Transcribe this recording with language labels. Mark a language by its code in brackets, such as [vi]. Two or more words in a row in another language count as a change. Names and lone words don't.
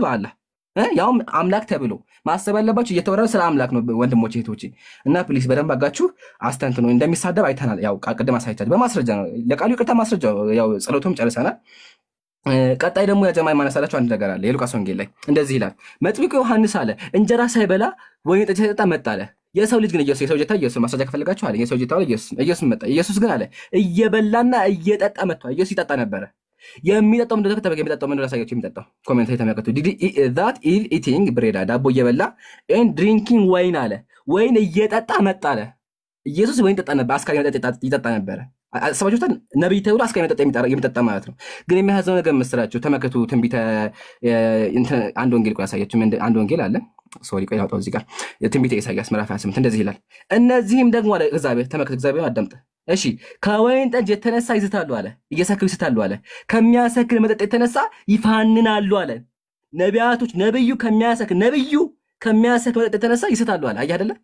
[am] በአላህ ያውም አምላክ ተብሎ ማሰብ ያለባችሁ እየተወራ ስለ አምላክ ነው ወንድሞቼ እህቶቼ። እና ፕሊስ በደንብ አጋችሁ አስተንትኑ። እንደሚሳደብ አይተናል። ያው ቅድም አሳይቻለሁ በማስረጃ ነው። ለቃሉ ይቅርታ ማስረጃ ያው ጸሎቱም ጨርሰናል። ቀጣይ ደግሞ ያጀማይ ማነሳላችሁ አንድ ነገር አለ። የሉቃስ ወንጌል ላይ እንደዚህ ይላል። መጥምቁ ዮሐንስ አለ እንጀራ ሳይበላ ወይን ጠጅ ሳይጠጣ መጣ አለ። የሰው ልጅ ግን የሰው ጀታ ኢየሱስ ማስረጃ ከፈለጋችሁ አለ የሰው ጀታው ኢየሱስ መጣ። ኢየሱስ ግን አለ እየበላና እየጠጣ መጥቷል። ኢየሱስ ይጠጣ ነበረ። የሚጠጣው ምንድነው? ከተበቀ የሚጠጣው ምንድነው? ላሳያችሁ። የሚጠጣው ኮሜንት ላይ ተመልከቱ። [en] that is eating bread [am] ዳቦ እየበላ [en] and drinking wine [am] አለ። ወይን እየጠጣ መጣ አለ። ኢየሱስ ወይን ጠጣ ነበር። አስካሪ መጠጥ ይጠጣ ነበረ። አስባችሁታል? ነብይ ተብሎ አስካሪ መጠጥ የሚጠጣ ማለት ነው። ግን የሚያሳዝነው ነገር መስራችሁ ተመልከቱ። ትንቢተ አንድ ወንጌል ቆይ ያሳያችሁ። አንድ ወንጌል አለ። ሶሪ ቆይ አውጣው እዚህ ጋር ትንቢተ ኢሳይያስ ምዕራፍ 28 እንደዚህ ይላል። እነዚህም ደግሞ አለ እግዚአብሔር ተመልከቱ። እግዚአብሔር አዳምጥ እሺ። ከወይን ጠጅ የተነሳ ይስታሉ አለ። እየሰክሩ ይስታሉ አለ። ከሚያሰክር መጠጥ የተነሳ ይፋንናሉ አለ። ነቢያቶች ነብዩ ከሚያሰክር መጠጥ የተነሳ ይስታሉ አለ። አየህ አይደለ?